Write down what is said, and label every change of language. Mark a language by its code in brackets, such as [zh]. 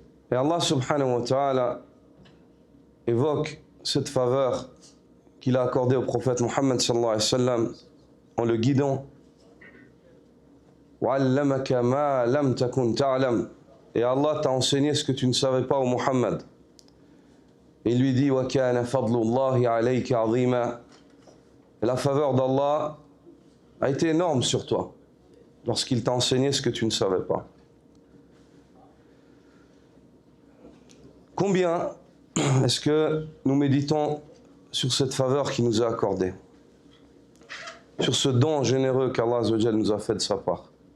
[fr] Et Allah subhanahu wa ta'ala évoque cette faveur qu'il a accordée au prophète Muhammad sallallahu alayhi wa sallam en le guidant. [ar] وَعَلَّمَكَ مَا لَمْ تَكُنْ تَعْلَمْ. [fr] Et Allah t'a enseigné ce que tu ne savais pas, au Muhammad. Il lui dit [ar] وَكَانَ فَضْلُ اللَّهِ عَلَيْكَ عَظِيمًا. [fr] Et la faveur d'Allah a été énorme sur toi lorsqu'il t'a enseigné ce que tu ne savais pas. Combien est-ce que nous méditons sur cette faveur qu'il nous a accordée, sur ce don généreux qu'Allah azza wa jal nous a fait de sa part?